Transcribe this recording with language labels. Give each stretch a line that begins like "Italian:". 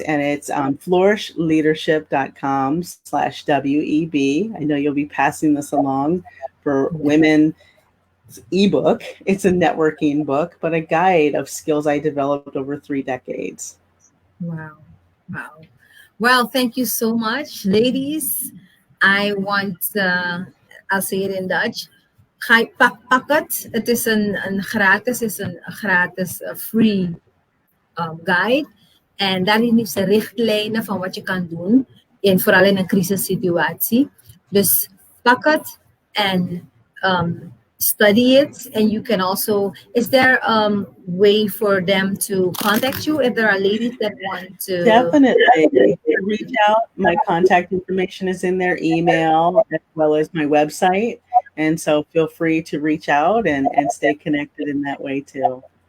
English: And it's flourishleadership.com/WEB. I know you'll be passing this along for women ebook. It's a networking book, but a guide of skills I developed over 3 decades. Wow. Wow. Well, thank you so much, ladies. I want, I'll say it in Dutch.
Dutch: Pak het. Het is een gratis free guide. En daarin heeft ze richtlijnen van wat je kan doen, vooral in een crisissituatie. Dus pak het en
English: study it, and you can also, is there a way for them to contact you if there are ladies that want to? Definitely reach out. My contact information is in their email as well as my website, and so feel free to reach out and stay connected in that way too.